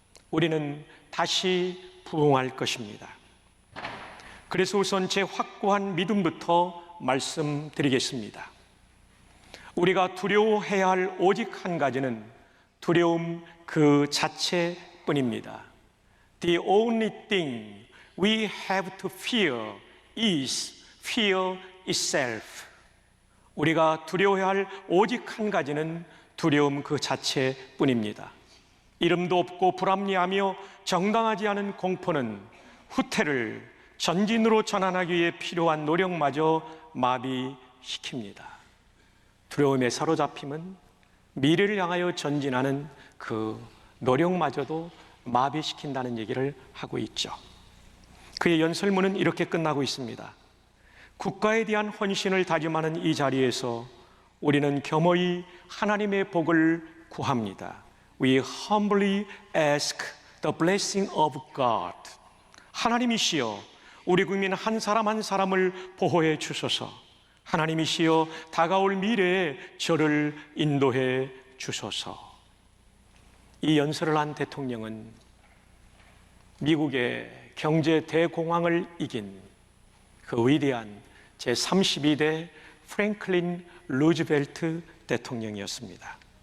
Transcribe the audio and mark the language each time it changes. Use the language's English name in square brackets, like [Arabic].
[Korean] 우리는 다시 부흥할 것입니다. 그래서 우선 제 확고한 믿음부터 말씀드리겠습니다. 우리가 두려워해야 할 오직 한 가지는 두려움 그 자체뿐입니다. [English] The only thing we have to fear is fear itself. [Korean] 우리가 두려워해야 할 오직 한 가지는 두려움 그 자체뿐입니다. 이름도 없고 불합리하며 정당하지 않은 공포는 후퇴를 전진으로 전환하기 위해 필요한 노력마저 마비시킵니다. 두려움에 사로잡힘은 미래를 향하여 전진하는 그 노력마저도 마비시킨다는 얘기를 하고 있죠. 그의 연설문은 이렇게 끝나고 있습니다. 국가에 대한 헌신을 다짐하는 이 자리에서 우리는 겸허히 하나님의 복을 구합니다. [English] We humbly ask the blessing of God. [Korean] 하나님이시여 우리 국민 한 사람 한 사람을 보호해 주소서. 하나님이시여 다가올 미래에 저를 인도해 주소서. 이 연설을 한 대통령은 미국의 경제 대공황을 이긴 그 위대한 제32대 프랭클린 루즈벨트 대통령이었습니다.